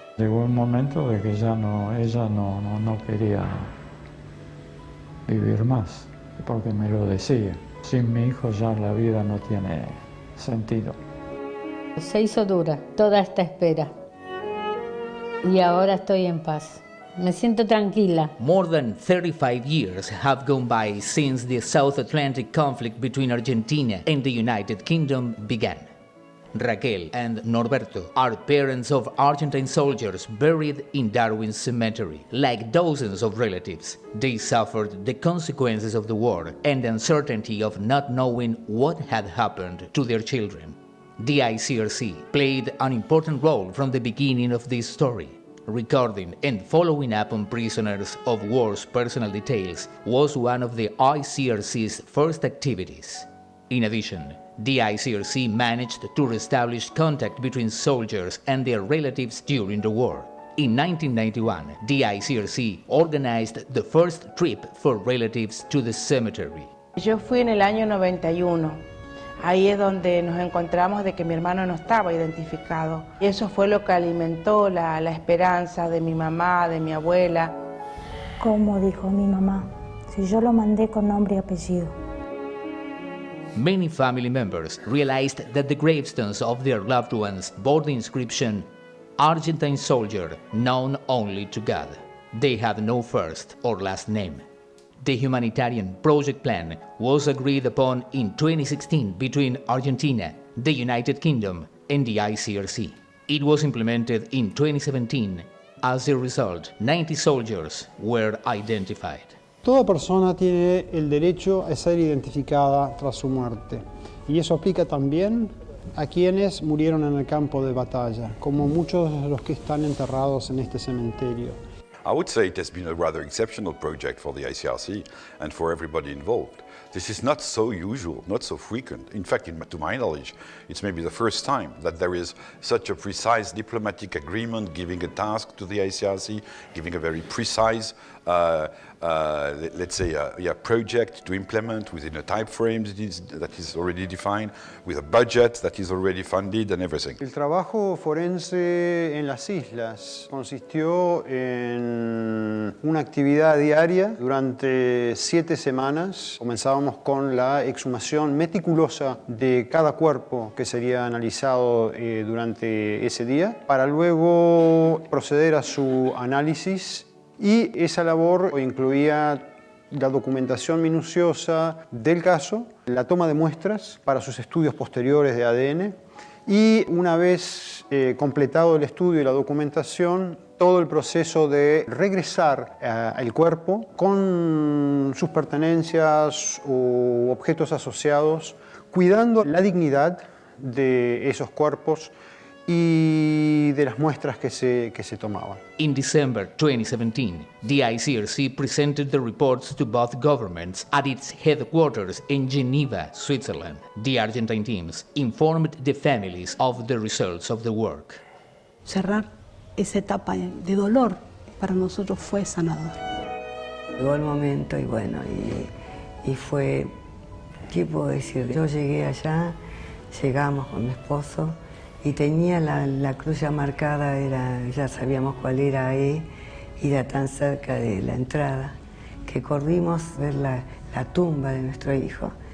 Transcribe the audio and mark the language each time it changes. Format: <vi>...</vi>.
<es>Llegó un momento de que ella no quería vivir más, porque me lo decía. Sin mi hijo ya la vida no tiene sentido. Se hizo dura toda esta espera y ahora estoy en paz. Me siento tranquila.</es> <en>More than 35 years have gone by since the South Atlantic conflict between Argentina and the United Kingdom began. Raquel and Norberto are parents of Argentine soldiers buried in Darwin's cemetery. Like dozens of relatives, they suffered the consequences of the war and the uncertainty of not knowing what had happened to their children. The ICRC played an important role from the beginning of this story. Recording and following up on prisoners of war's personal details was one of the ICRC's first activities. In addition, the ICRC managed to reestablish contact between soldiers and their relatives during the war. In 1991, the ICRC organized the first trip for relatives to the cemetery.</en> <es>Yo fui en el año 91. Ahí es donde nos encontramos de que mi hermano no estaba identificado. Y eso fue lo que alimentó la esperanza de mi mamá, de mi abuela. Como dijo mi mamá, si yo lo mandé con nombre y apellido.</es> <en>Many family members realized that the gravestones of their loved ones bore the inscription, Argentine soldier known only to God. They had no first or last name. The humanitarian project plan was agreed upon in 2016 between Argentina, the United Kingdom, and the ICRC. It was implemented in 2017. As a result, 90 soldiers were identified.</en> <es>Toda persona tiene el derecho a ser identificada tras su muerte, y eso aplica también a quienes murieron en el campo de batalla, como muchos de los que están enterrados en este cementerio.</es> <en>I would say it has been a rather exceptional project for the ICRC and for everybody involved. This is not so usual, not so frequent. In fact, to my knowledge, it's maybe the first time that there is such a precise diplomatic agreement giving a task to the ICRC, giving a very precise, let's say, project to implement within a time frame that is already defined, with a budget that is already funded and everything.</en> <es>El trabajo forense en las islas consistió en una actividad diaria durante 7 semanas. Comenzábamos con la exhumación meticulosa de cada cuerpo que sería analizado durante ese día, para luego proceder a su análisis, y esa labor incluía la documentación minuciosa del caso, la toma de muestras para sus estudios posteriores de ADN, y una vez completado el estudio y la documentación, todo el proceso de regresar al cuerpo con sus pertenencias o objetos asociados, cuidando la dignidad de esos cuerpos y de las muestras que se tomaban.</es> <en>In December 2017, the ICRC presented the reports to both governments at its headquarters in Geneva, Switzerland. The Argentine teams informed the families of the results of the work.</en> <es>Cerrar esa etapa de dolor para nosotros fue sanador. Llegó el momento y bueno, y fue, ¿qué puedo decir? Yo llegué allá, llegamos con mi esposo y tenía la cruz ya marcada, ya sabíamos cuál era ahí, y era tan cerca de la entrada que corrimos a ver la tumba de nuestro hijo.</es>